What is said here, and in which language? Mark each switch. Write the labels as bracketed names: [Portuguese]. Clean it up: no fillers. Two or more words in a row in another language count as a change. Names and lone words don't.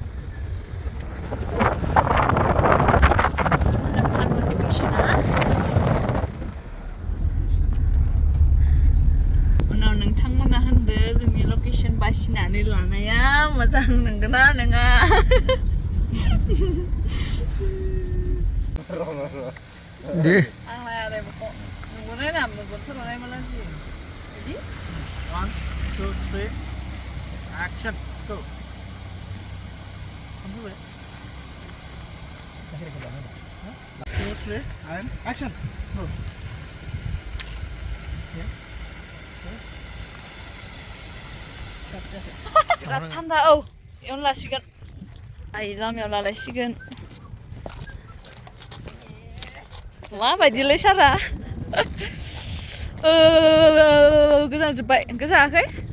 [Bodo] मोजांथारमोन लकेसना उनाव नोंथांमोना होनदो जोंनि लकेसन बासिनानै लानाया मोजां नंगौना नङा दे आं लाया दे बेखौ नुगोनाय ना मेगनफोरावहाय मालाय बिदि [English] 1 2 3 action go sampai 2 3 and action go [Bodo] बिराद थान्दा औ एवनो लासिगोन आइ लामायाव लालायसिगोन माबायदिलै सारा गोजांजोब्बाय गोजाङाखै